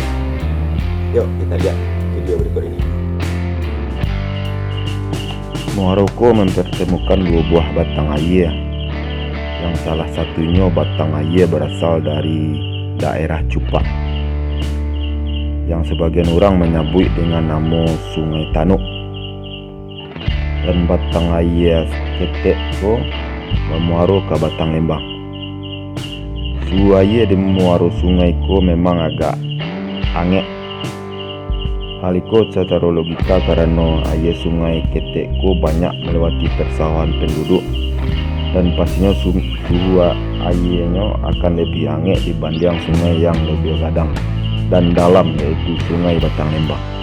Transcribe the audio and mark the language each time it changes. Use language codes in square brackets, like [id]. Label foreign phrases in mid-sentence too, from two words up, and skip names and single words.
[id] Yuk kita lihat video berikut ini. Muaroko mempertemukan dua buah batang air, yang salah satunya batang air berasal dari daerah Cupak, yang sebagian orang menyebut dengan nama Sungai Tanuk. Dan batang air [min] ketek ko memuaro [id] ke batang lembang. Suhu air di memuaro sungai ko memang agak hangat. Hal itu secara logika karena air sungai [min] ketek ko [id] banyak melewati persawahan penduduk, dan pastinya suhu airnya akan lebih hangat dibanding sungai yang lebih gadang dan dalam, yaitu sungai Batang Lembang.